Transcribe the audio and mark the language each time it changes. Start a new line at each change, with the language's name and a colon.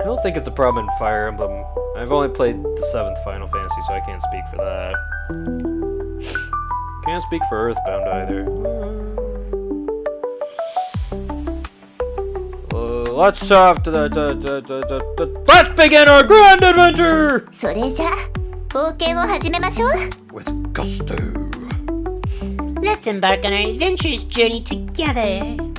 English: I don't think it's a problem in Fire Emblem. I've only played the 7th Final Fantasy, so I can't speak for that. Can't speak for Earthbound either. Let's let's begin our grand adventure!
Japanese: それじゃ冒険を始めましょう。
English: With gusto. Let's embark on our adventurous journey together.